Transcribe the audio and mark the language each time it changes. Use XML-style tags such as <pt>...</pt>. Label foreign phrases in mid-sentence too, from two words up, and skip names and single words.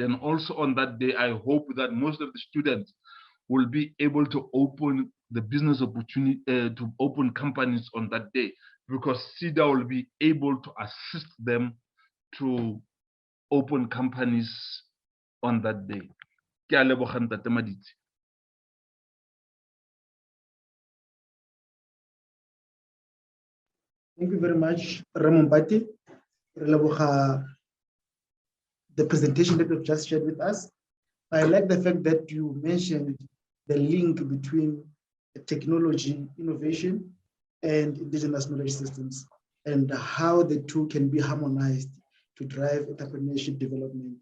<en>And also on that day, I hope that most of the students will be able to open the business opportunity, to open companies on that day, because SIDA will be able to assist them to open companies on that day.</en> <tn>Ke a leboga Ntate Maditsi.</tn> <en>Thank you very much, Ramon Pati. The presentation that you've just shared with us. I like the fact that you mentioned the link between technology, innovation, and indigenous knowledge systems, and how the two can be harmonized to drive entrepreneurship development.</en>